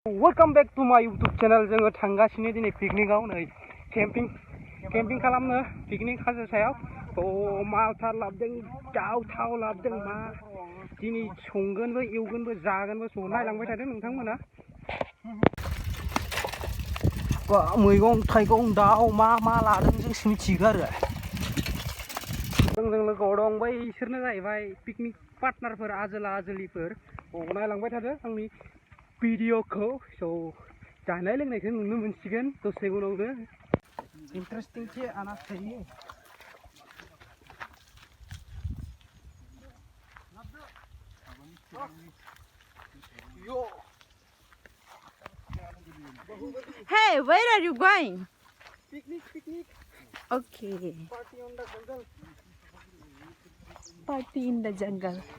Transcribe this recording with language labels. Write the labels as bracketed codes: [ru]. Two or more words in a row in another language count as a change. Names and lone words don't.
[en] Welcome back to my YouTube channel. [brx] जोङो थांगासिनो दिनै पिकनिकआव नै केम्पिं खालामनो पिकनिक हाजो सायाव मालथार लाबोदों गावथाव लाबोदों मा दिनै संगोनबो एवगोनबो जागोनबो नायलांबाय थादों नोंथांमोना मैगं थाइगं दाउ मा लादों जोंसो मिथिगौ आरो जोंजों लोगोआव दं बैसोरनो जाहैबाय पिकनिक पार्टनारफोर आजोलिफोर नायलांबाय थादों आंनि भिडिअखौ जानाय लोंनायखौ नुनो मोनसिगोन दसे उनावनो इन्टारेस्टिं चे आना थायो [en] Hey, where are you going? Picnic. Okay. Party in the jungle.